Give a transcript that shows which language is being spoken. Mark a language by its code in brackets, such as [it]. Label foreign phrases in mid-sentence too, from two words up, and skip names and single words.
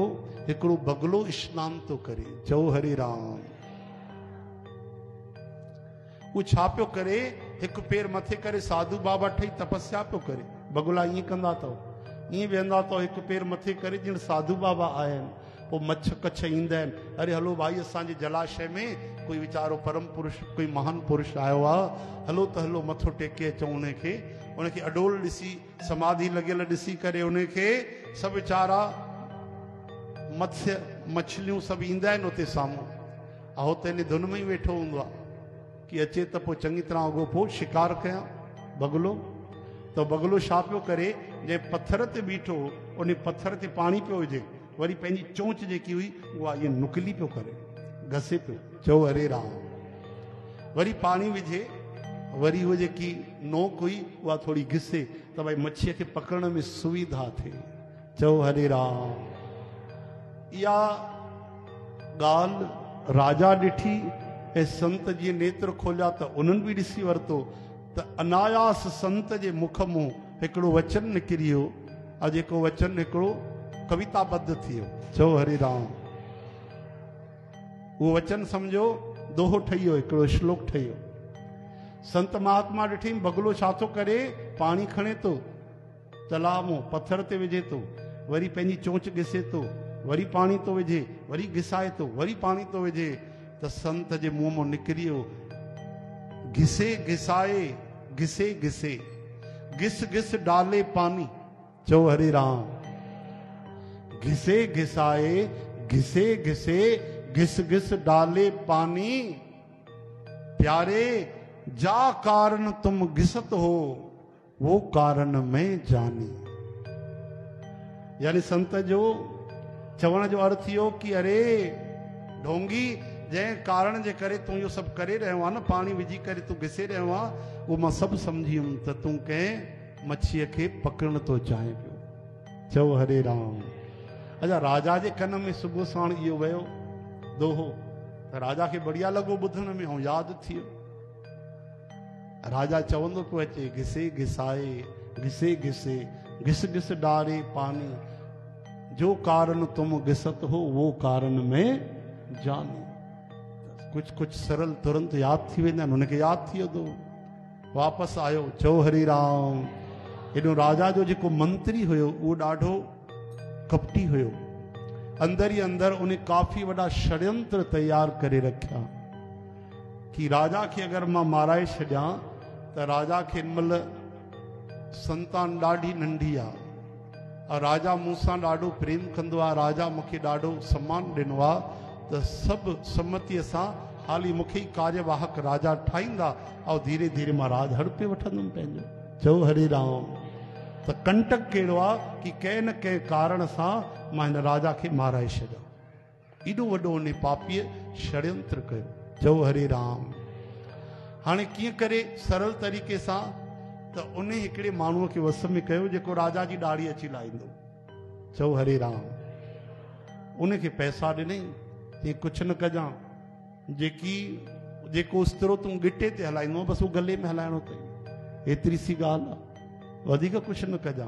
[sd] हिकिड़ो बगुलो स्नान थो करे। चओ हरि राम। उहो छा पियो करे? हिकु पेर मथे करे साधू बाबा ठही तपस्या पियो करे। बगुला ईअं कंदा अथव, ईअं वेहंदा अथव, हिकु पेर मथे करे ॼण साधू बाबा आया आहिनि। पोइ मच्छ कच्छ ईंदा आहिनि, अरे हलो भाई असांजे जलाशय में कोई वीचारो परम पुरुष, कोई महान पुरुष आयो आहे, हलो त हलो मथो टेके अचूं उनखे। उनखे अडोल ॾिसी, समाधि लॻियल ॾिसी करे उनखे सभु वीचारा मत्स्य मछलियूं सभु ईंदा आहिनि उते साम्हूं। ऐं हुते इन धुन में ई वेठो हूंदो आहे कि अचे त पोइ चङी तरह अॻो पोइ शिकार कयां बगुलो। त बगुलो छा पियो करे? जंहिं पत्थर ते बीठो, उन पत्थर ते पाणी पियो विझे, वरी पंहिंजी चोंच जेकी हुई उहा ईअं नुकली पियो करे, घसे पियो। चओ हरे राम। वरी पाणी विझे, वरी उहा जेकी नोक हुई उहा थोरी घिसे त भई मच्छीअ खे पकड़ण में सुविधा थिए। चओ हरे राम। इहा ॻाल्हि राजा ॾिठी ऐं संत जीअं नेत्र खोलिया त उन्हनि बि ॾिसी वरितो त अनायास संत जे मुख मां हिकिड़ो वचन निकिरी वियो। ऐं जेको वचन हिकिड़ो कविताबद्ध थी वियो। चओ हरे राम। उहो वचन सम्झो दोहो ठही वियो, हिकिड़ो श्लोक ठही वियो। संत महात्मा ॾिठी बगुलो छा थो करे? पाणी खणे थो, तलाउ मां पत्थर ते विझे थो, वरी पंहिंजी चोंच घिसे थो, वरी पाणी थो विझे, वरी घिसाए थो, वरी पाणी थो विझे। त संत जे मुंहं मां निकिरी वियो, [hi] घिसे घिसाए घिसे घिसे घिस घिस डाले पानी। [sd] चओ हरे राम। [hi] घिसे घिसाए घिसे घिसे घिस घिस डाले पानी, प्यारे जा कारण तुम घिसत हो वो कारण मैं जानी। [sd] यानी संत जो चवण जो अर्थ इहो कि अरे ढोंगी, जंहिं कारण जे करे तूं इहो सभु करे रहियो आहे न, पाणी विझी करे तूं घिसे रहियो आहे, उहो मां सभु सम्झी वियुमि त तूं कंहिं मच्छीअ खे पकड़ण थो चाहे पियो। चओ हरे राम। अच्छा, राजा जे कन में सुबुह साण इहो वियो दोहो, त राजा खे बढ़िया लॻो ॿुधण में ऐं यादि थी वियो। राजा चवंदो पियो अचे, [hi] घिसे घिसाए घिसे घिसे घिस घिस डारे पानी, जो कारण तुम घिसत हो वो कारण में जानी। [sd] कुछ कुछ सरल तुरंत यादि थी वेंदा आहिनि। हुनखे यादि थी वियो, वापसि आयो। चओ हरि राम। हेॾो राजा जो जेको मंत्री हुयो उहो ॾाढो कपटी हुयो। अंदर ई अंदर उन काफ़ी वॾा षड्यंत्र तैयार करे रखिया कि राजा खे अगरि मां माराए छॾियां त राजा खे हिनमहिल संतान ॾाढी नंढी आहे, और राजा मूंसां ॾाढो प्रेम कंदो आहे, राजा मूंखे ॾाढो सम्मान ॾिनो आहे, त सभु सम्मतीअ सां हाली मूंखे ई कार्यवाहक राजा ठाहींदा ऐं धीरे धीरे मां राज हड़पे वठंदुमि पंहिंजो। चओ हरे राम। त कंटक कहिड़ो आहे कि कंहिं न कंहिं कारण सां मां हिन राजा खे माराए छॾियां। एॾो वॾो उन पापीअ षड्यंत्र कयो। चओ हरे राम। हाणे कीअं करे सरल तरीक़े सां त उन हिकिड़े माण्हूअ खे वस में कयो जेको राजा जी ॾाढ़ी अची लाहींदो। चओ हरे राम। उनखे पैसा ॾिनई, चई कुझु न कजां, जेको उस्तरो तूं गिटे ते हलाईंदो बसि उहो गले में हलाइणो अथई, एतिरी सी ॻाल्हि आहे, वधीक कुझु न कजां।